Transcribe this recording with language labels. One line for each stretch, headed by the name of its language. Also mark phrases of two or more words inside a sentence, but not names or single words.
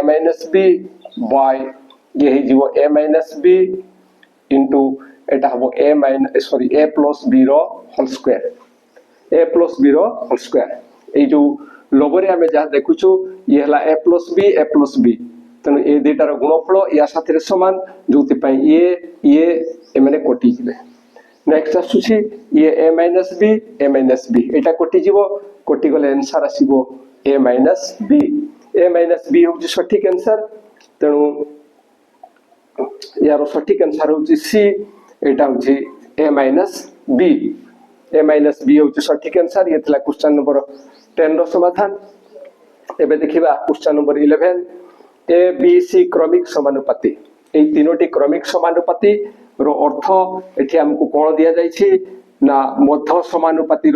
English: minus b by
Odia: ଏ ହେଇ ଯିବ
English: a minus b into
Odia: ଏଟା ହେବ
English: a plus b रो होल square a plus b
Odia: रो
English: whole square
Odia: ଏ ଯୋ ଲୋଗରେ ହମେ ଯାହା ଦେଖୁଛୁ ଏ ହେଲା
English: a plus b
Odia: ତେଣୁ ଏ ଦୁଇଟାର ଗୁଣଫଳ ଯା ସାଥିରେ ସମାନ ଯେତି ପାଇଁ ଏ ଏ ମାନେ କଟି ଯିବେ ନେକ୍ସଟ ଆସୁଛି ଏ
English: a minus b
Odia: ଏଟା କଟି ଯିବ କଟି ଗଲେ ଆନ୍ସର ଆସିବ
English: a minus b
Odia: ହେଉଛି ସଠିକ ଆନ୍ସର ତେଣୁ ଯାହାର ସଠିକ ଆନ୍ସର ହେଉଛି c ଏଟା ହେଉଛି
English: a minus b
Odia: ହେଉଛି ସଠିକ ଆନ୍ସର ଏ ଥିଲା
English: question number 10
Odia: ର ସମାଧାନ ଏବେ ଦେଖିବା
English: question number 11
Odia: ଏ ବି ସି କ୍ରମିକ ସମାନୁପାତୀ ଏ ତିନୋଟି କ୍ରମିକ ସମାନୁପାତୀ ର ଅର୍ଥ ଏଠି ଆମକୁ କଣ ଦିଆ ଯାଇ ଛି ନା ମଧ୍ୟ ସମାନୁପାତୀ